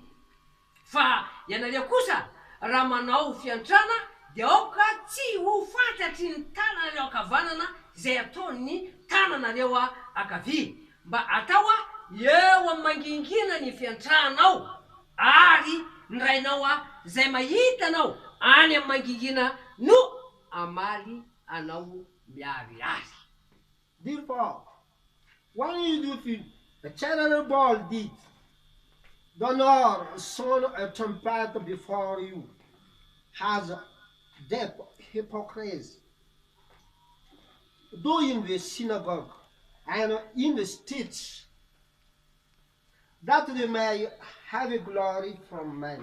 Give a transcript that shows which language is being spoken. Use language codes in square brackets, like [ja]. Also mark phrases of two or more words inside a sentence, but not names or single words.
[mg] Fa ianareo kosa raha manao fiantrana dia aoka tsy ho fantatry ny tananareo ankavanana zay ataony tananareo ankavia, mba atao eo amin'ny mangingina ny fiantranao ary ny rainao zay mahitanao any amin'ny mangingina no amaly anao miariary. [en] Therefore, when you do a charitable deed, do not sound a trumpet before you, as the hypocrites do in the synagogue and in the streets, that they may have a glory from men.